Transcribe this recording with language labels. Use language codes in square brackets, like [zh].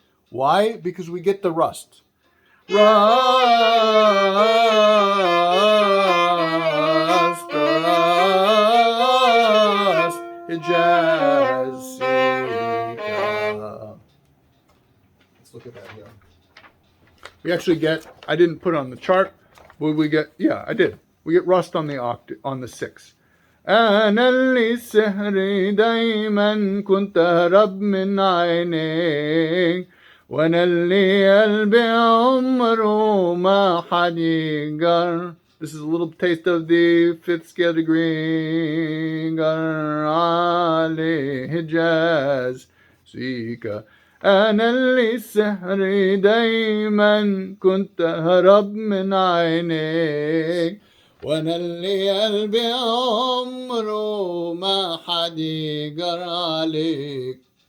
[en] Why? Because we get the rust. Rust, Hijaz Sika. Let's look at that here. We actually get, I didn't put it on the chart, but we get, yeah, I did. We get rust on the 6. [ar] أنا اللي السحر دايما كنت أهرب من عينيك وأنا اللي قلبي عمره ما حد يقر. [en] This is a little taste of the 5th scale degree. [ar] قر عليه حجاز سيكا. أنا اللي السحر دايما كنت أهرب من عينيك وانا اللي قلبي عمره ما حد يقر عليك.